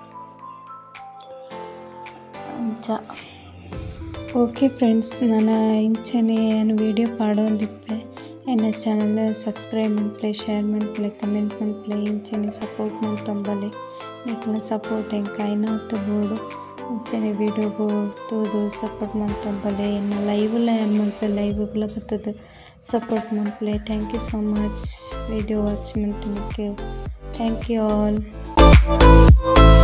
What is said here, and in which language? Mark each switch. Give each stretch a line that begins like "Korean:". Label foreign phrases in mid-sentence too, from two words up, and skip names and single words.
Tulu: ಅಂಚ
English: okay friends
Tulu: ನಾನು ಇಂಚನೆ ವೀಡಿಯೋ ಪಾಡೋದಿಪ್ಪೆ ಎನ್ನ
English: channel subscribe
Tulu: ಮಾಡ್ಪ್ಲೆ ಶೇರ್ ಮಾಡ್ಪ್ಲೆ ಕಮೆಂಟ್ ಮಾಡ್ಪ್ಲೆ ಇಂಚನೆ ಸಪೋರ್ಟ್ ಮಾಡ್ತಂಬಲೆ ನಿಕ್ನ ಸಪೋರ್ಟ್ ಎಂಕ ಐನಾತು ಬೋಡು ಇಂಚನೆ ವೀಡಿಯೋಗು ತೋದು ಸಪೋರ್ಟ್ ಮಾಡ್ತಂಬಲೆ ಎನ್ನ ಲೈವ್ಲ ಏನು ಮಾಡ್ಪ್ಲೆ ಲೈವ್ಗಳ ಬರ್ತದೆ ಸಪೋರ್ಟ್ ಮಾಡ್ಪ್ಲೆ
English: thank you so much video watch
Tulu: ಮಾಡ್ತಂಬಕ್ಕೆ
English: thank you all